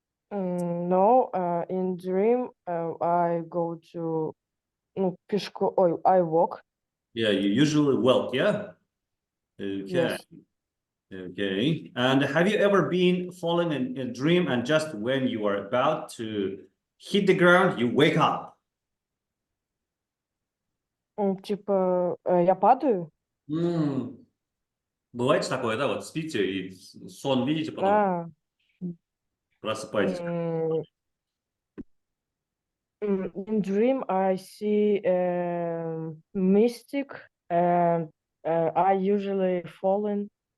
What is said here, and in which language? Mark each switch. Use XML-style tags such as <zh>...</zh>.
<en>No, in dream I go to I walk. Yeah, you usually walk, yeah? Okay. Yes. Okay. And have you ever been falling in a dream and just when you are about to hit the ground, you wake up?</en> <ru>Типа, я падаю? Бывает такое, да, вот спите и сон видите, потом просыпаетесь.</ru> <en>In dream I see mystic and I usually fallen.</en>